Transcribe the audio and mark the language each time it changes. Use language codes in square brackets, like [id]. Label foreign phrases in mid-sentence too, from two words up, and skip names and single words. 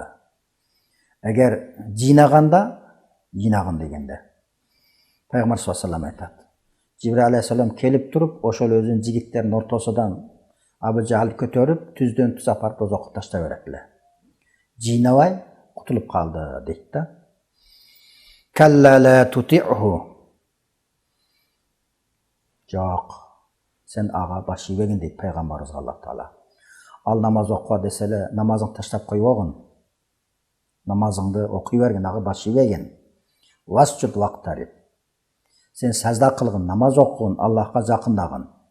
[ky] Эгер жыйнаганда, жыйнагын дегенде Пайгамбар [ar] صلى الله عليه وسلم [ky] айтат. Жибрил алейхиссалам келип туруп, ошол өзүнүн жигиттеринин ортосунан Абу Жахил көтөрүп, түздөн түз апарып дозокко таштай берет эле. Жыйнабай кутулуп калды дейт да. [ar] كلا لا تطعه. [ky] Жок, сен ага баш ийбегин дейт Пайгамбарыбыз Аллах Таала. Ал намаз окуа десе эле, намазыңды таштап койбогун. Намазыңды окуй бергин, ага баш ийбегин. [ar] واسجد واقترب. [ky] Сен сажда кылгын, намаз окугун, Аллахка жакындагын.